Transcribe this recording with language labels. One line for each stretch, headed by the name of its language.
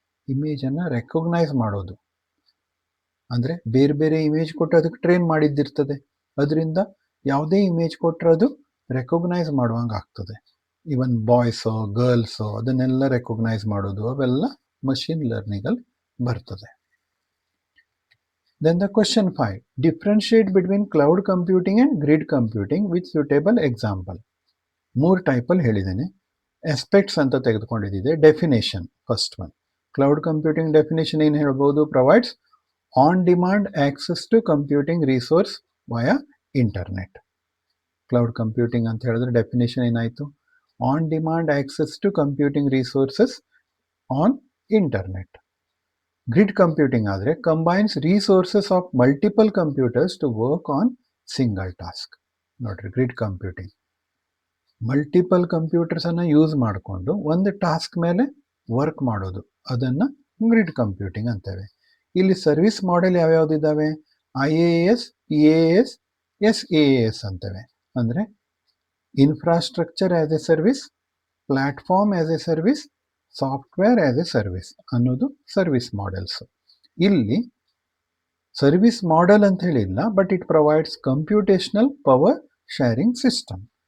Kannada: ಇಮೇಜನ್ನು recognise ಮಾಡೋದು ಅಂದರೆ ಬೇರೆ ಬೇರೆ ಇಮೇಜ್ ಕೊಟ್ಟು ಅದಕ್ಕೆ ಟ್ರೈನ್ ಮಾಡಿದ್ದಿರ್ತದೆ. ಅದರಿಂದ ಯಾವುದೇ ಇಮೇಜ್ ಕೊಟ್ಟರೆ ಅದು ರೆಕಗ್ನೈಸ್ ಮಾಡುವಂಗೆ ಆಗ್ತದೆ. ಈವನ್ ಬಾಯ್ಸೋ ಗರ್ಲ್ಸೋ ಅದನ್ನೆಲ್ಲ ರೆಕಗ್ನೈಸ್ ಮಾಡೋದು ಅವೆಲ್ಲ ಮಷಿನ್ ಲರ್ನಿಂಗಲ್ಲಿ ಬರ್ತದೆ.
English: Then the question 5. Differentiate between cloud computing and grid computing with suitable example.
Kannada: 3 ಟೈಪಲ್ಲಿ ಹೇಳಿದ್ದೇನೆ. ಆಸ್ಪೆಕ್ಟ್ಸ್ ಅಂತ ತೆಗೆದುಕೊಂಡಿದ್ದೆ.
English: Definition first one.
Kannada: Cloud computing definition ಏನು ಹೇಳ್ಬೋದು?
English: Provides on demand access to computing resource via internet.
Kannada: Cloud computing ಅಂತ ಹೇಳಿದ್ರೆ definition ಏನಾಯಿತು?
English: On demand access to computing resources on internet. Grid computing ಆದರೆ combines resources of multiple computers to work on single task.
Kannada: ನೋಡ್ರಿ, grid computing multiple ಕಂಪ್ಯೂಟರ್ಸನ್ನು use ಮಾಡಿಕೊಂಡು ಒಂದು task ಮೇಲೆ work ಮಾಡೋದು, ಅದನ್ನು ಗ್ರಿಡ್ ಕಂಪ್ಯೂಟಿಂಗ್ ಅಂತೇವೆ. ಇಲ್ಲಿ service model ಯಾವ್ಯಾವುದಿದ್ದಾವೆ? IaaS, PaaS, SaaS ಅಂತೇವೆ. ಅಂದರೆ infrastructure as A service, platform as A service, software as A service ಅನ್ನೋದು service models. ಇಲ್ಲಿ ಸರ್ವಿಸ್ ಮಾಡೆಲ್ ಅಂತ ಹೇಳಿಲ್ಲ,
English: But it provides computational power sharing system.